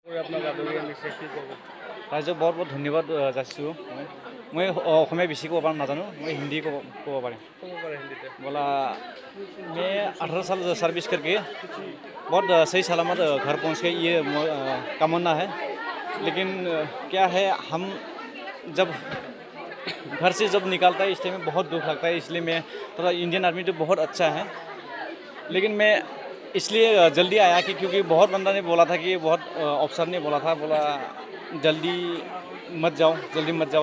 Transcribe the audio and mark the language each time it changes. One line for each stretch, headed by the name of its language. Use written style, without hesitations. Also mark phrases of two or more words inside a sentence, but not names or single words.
Assamese: ৰাইজক বহুত বহুত ধন্যবাদ যাচিছোঁ। মই অসমীয়া বেছি ক'ব পাৰোঁ নাজানো, মই হিন্দী ক'ব পাৰিম।
Hindi: बोला मैं 18 साल सर्विस करके बहुत सही सलामत घर पहुंच के ये तमन्ना है। लेकिन क्या है, हम जब घर से जब निकलता है इस टाइम में बहुत दुख लगता है। इसलिए मैं थोड़ा इंडियन आर्मी तो बहुत अच्छा है, लेकिन मैं इसलिए जल्दी आया कि क्योंकि बहुत बंदा ने बोला था कि बहुत ऑफिसर ने बोला जल्दी मत जाओ।